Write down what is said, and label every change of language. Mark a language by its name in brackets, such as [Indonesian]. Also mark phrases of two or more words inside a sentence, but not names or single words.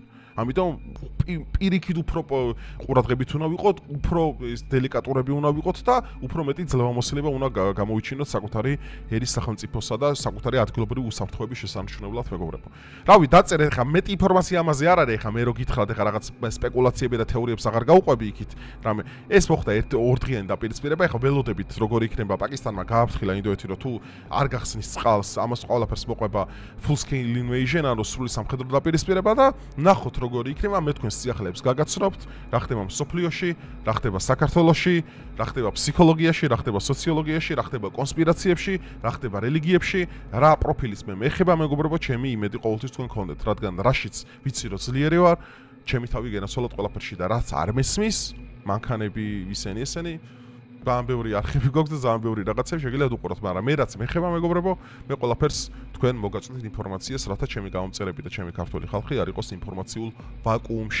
[Georgian] ამიტომ პირიქით უფრო ყურადღებით უნდა ვიყოთ, უფრო დელიკატურები უნდა ვიყოთ და უფრო მეტი ძლევამოსილება უნდა გამოვიჩინოთ საკუთარი ერის სახელმწიფოსა და საკუთარი ადგილობრივი უსაფრთხოების შესამჩნევლად მეგობრებო. რავი, დაწერე ხა მეტი ინფორმაცია ამაზე არ არის, ხა მე რო გითხრათ, ხა რაღაც სპეკულაციები და თეორიებს აღარ გავუყვები იქით, რამე ეს მოხდა ორდღიანი დაპირისპირება, ხა ველოდებით როგორ იქნება პაკისტანმა გააფრთხილა ინდოეთი, რომ თუ არ გახსნის წყალს, ამას ყველაფერს მოყვება [English] full scale invasion, [Georgian] ანუ სრული სამხედრო დაპირისპირება და ნახოთ როგორი იქნება, მე თქვენს სიახლეებს გაგაცნობთ, რა ხდება მსოფლიოში, რა ხდება საქართველოში, რა ხდება ფსიქოლოგიაში, რა ხდება სოციოლოგიაში, რა ხდება კონსპირაციებში, რა ხდება რელიგიებში, რა პროფილის მე მეხება მეგობრებო, ჩემი იმედი ყოველთვის თქვენ გქონდეთ, რადგან რაშიც ვიცი რომ ძლიერი ვარ, ჩემი თავი გენაცვალოთ ყველაფერში და რაც არ მესმის, მანქანები ისენი ესენი ძალიან ბევრი არქივი გვაქვს და ძალიან ბევრი რაღაცები შეგიძლიათ უყუროთ, მაგრამ მე რაც მეხება მეგობრებო, მე ყველაფერს თქვენ მოგაწვდით ინფორმაციას, რათა ჩემი გამომწერები და ჩემი ქართული ხალხი არ იყოს ინფორმაციულ ვაკუუმში.